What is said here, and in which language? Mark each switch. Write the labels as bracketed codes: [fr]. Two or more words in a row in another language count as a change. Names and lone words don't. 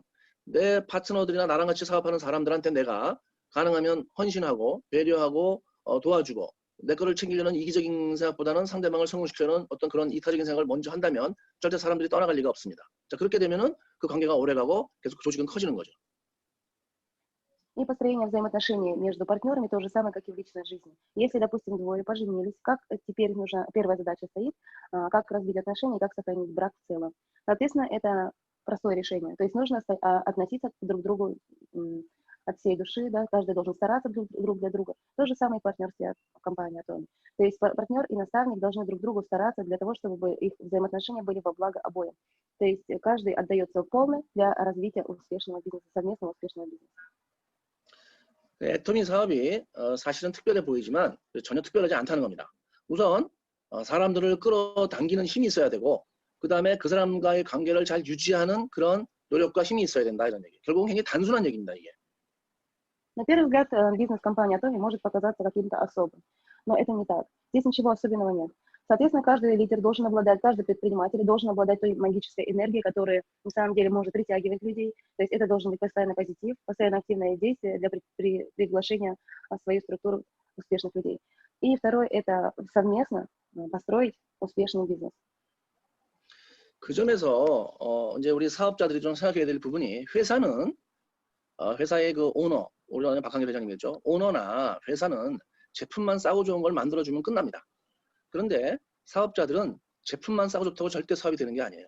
[ko] 내 파트너들이나 나랑 같이 사업하는 사람들한테 내가 가능하면 헌신하고 배려하고 도와주고 내 거를 챙기려는 이기적인 생각보다는 상대방을 성공시키려는 어떤 그런 이타적인 생각을 먼저 한다면 절대 사람들이 떠나갈 리가 없습니다. 자, 그렇게 되면은 그 관계가 오래가고 계속 그 조직은 커지는 거죠. [ru] И построение взаимоотношений между партнерами то же самое, как и в личной жизни. Если, допустим, двое поженились, как теперь нужна, первая задача стоит, как развить отношения, как сохранить брак в целом. Соответственно, это простое решение. То есть нужно относиться друг к другу от всей души, да, каждый должен стараться друг для друга. То же самое и партнерство в компании Atomi. То есть партнер и наставник должны друг другу стараться для того, чтобы их взаимоотношения были во благо обоим. То есть каждый отдается полный для развития успешного бизнеса, совместного успешного бизнеса. [ko] 애터미 사업이 사실은 특별해 보이지만 전혀 특별하지 않다는 겁니다. 우선 사람들을 끌어당기는 힘이 있어야 되고 그 다음에 그 사람과의 관계를 잘 유지하는 그런 노력과 힘이 있어야 된다 이런 얘기. 결국은 굉장히 단순한 얘기입니다. 이게. [ru] На первый взгляд, бизнес-компания Atomi может показаться каким-то особым, но это не так. Здесь ничего особенного нет. Соответственно, каждый лидер должен обладать, каждый предприниматель должен обладать той магической энергией, которая на самом деле может притягивать людей. То есть это должен быть постоянный позитив, постоянно активное действие для приглашения в свою структуру успешных людей. И второе – это совместно построить успешный бизнес. [ko] 그 점에서 이제 우리 사업자들이 좀 생각해야 될 부분이 회사는 회사의 그 오너, 우리가 박한길 회장님이었죠. 오너나 회사는 제품만 싸고 좋은 걸 만들어주면 끝납니다. 그런데 사업자들은 제품만 싸고 좋다고 절대 사업이 되는 게 아니에요.